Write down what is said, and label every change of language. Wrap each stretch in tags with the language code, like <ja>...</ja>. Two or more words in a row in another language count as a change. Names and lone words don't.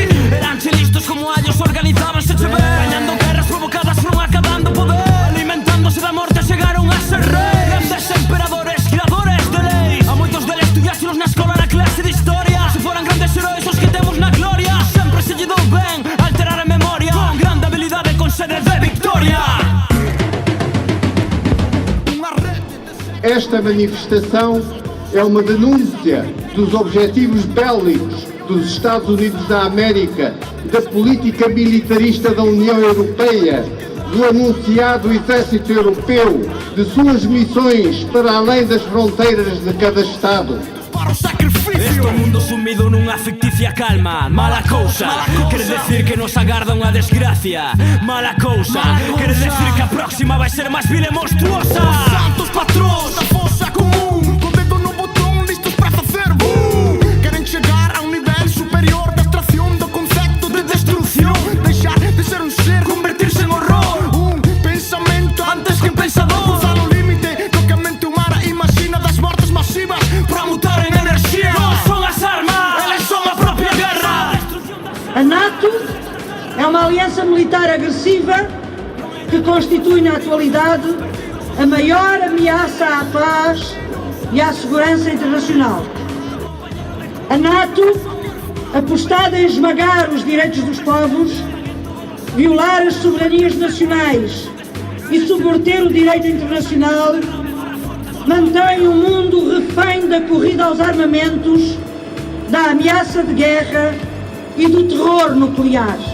<gl>Eran che listos como allos, organizábanse che ver, gañando guerras provocadas, non acabando poder, alimentándose da morte, chegaron a ser rei. Grandes emperadores, creadores de leis. A moitos deles estudiáselos na escola, na clase de historia. Se foran grandes heróis os que temos na gloria, sempre se lle dou ben alterar a memoria, con grande habilidade, con sede de victoria.</gl> <pt>Esta manifestação é uma denúncia dos objetivos bélicos dos Estados Unidos da América, da política militarista da União Europeia, do anunciado exército europeu, de suas missões para além das fronteiras de cada Estado. Para o sacrifício.</pt> <gl>Este mundo sumido nunha ficticia calma. Mala cousa, quere decir que nos agarda unha desgracia. Mala cousa, quere decir que a próxima vai ser máis vil e monstruosa. Os santos patróns da fosa común, co dedo no botón, listos para facer boom. Queren chegar a un nivel superior de abstracción do concepto de destrucción. Deixar de ser un ser, convertirse en horror. Un pensamento antes que un pensador. Cruzar o límite do que a mente humana imagina, das mortes masivas para mutar en enerxía. Non son as armas, eles son a propia guerra.</gl> <pt>A NATO é uma aliança militar agressiva que constitui na atualidade a maior ameaça à paz e à segurança internacional. A NATO, apostada em esmagar os direitos dos povos, violar as soberanias nacionais e subverter o direito internacional, mantém o mundo refém da corrida aos armamentos, da ameaça de guerra e do terror nuclear.</pt>